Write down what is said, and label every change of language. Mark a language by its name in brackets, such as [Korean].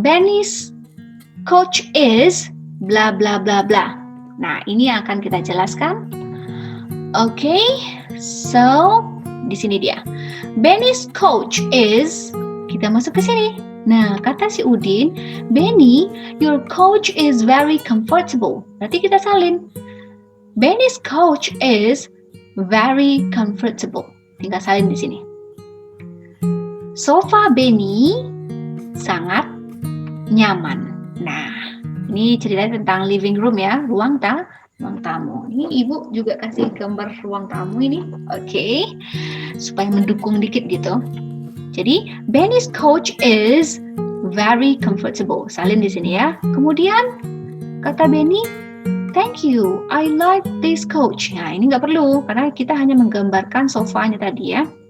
[English] Benny's coach is bla bla bla bla. [Indonesian] Nah, ini yang akan kita jelaskan. Oke, so di sini dia. [English] Benny's coach is, [Indonesian] kita masuk ke sini. Nah, kata si Udin, [English] Benny, your coach is very comfortable. [Indonesian] Berarti kita salin. [English] Benny's coach is very comfortable. [Indonesian] Tinggal salin di sini. Sofa Benny sangat nyaman. Nah, ini ceritanya tentang living room ya, ruang tamu. Ini ibu juga kasih gambar ruang tamu ini. Oke. Supaya mendukung dikit gitu. Jadi, [English] Benny's coach is very comfortable. [Indonesian] Salin di sini ya. Kemudian kata Benny, [English] thank you, I like this coach. [Indonesian] Nah, ini nggak perlu, karena kita hanya menggambarkan sofanya tadi ya.